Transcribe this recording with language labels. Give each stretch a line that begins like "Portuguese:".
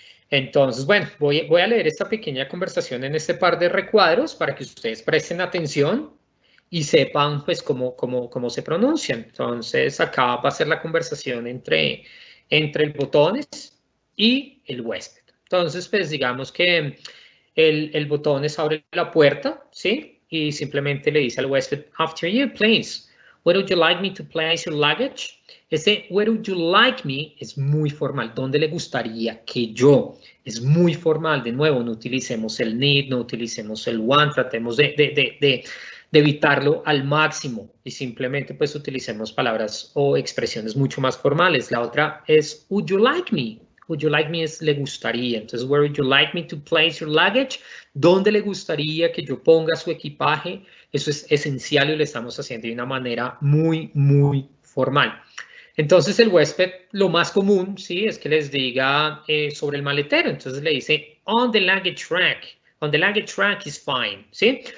Spanish: Entonces, bueno, voy a leer esta pequeña conversación en este par de recuadros para que ustedes presten atención y sepan pues cómo se pronuncian. Entonces, acá va a ser la conversación entre el botones y el huésped. Entonces, pues digamos que el botones abre la puerta, ¿sí? Y simplemente le dice al huésped,
English: after you, please. Where would you like me to place your luggage?
Spanish: Ese
English: where would you like me
Spanish: es muy formal. ¿Dónde le gustaría que yo? Es muy formal. De nuevo, no utilicemos el need, no utilicemos el want. Tratemos de evitarlo al máximo y simplemente pues utilicemos palabras o expresiones mucho más formales. La otra es
English: would you like me? Would you like me
Spanish: es le gustaría.
English: Entonces, where would you like me to place your luggage?
Spanish: ¿Dónde le gustaría que yo ponga su equipaje? Eso es esencial y lo estamos haciendo de una manera muy, muy formal. Entonces, el huésped, lo más común, ¿sí? Es que les diga sobre el maletero. Entonces, le dice,
English: on the luggage rack. On the luggage rack is fine, ¿sí?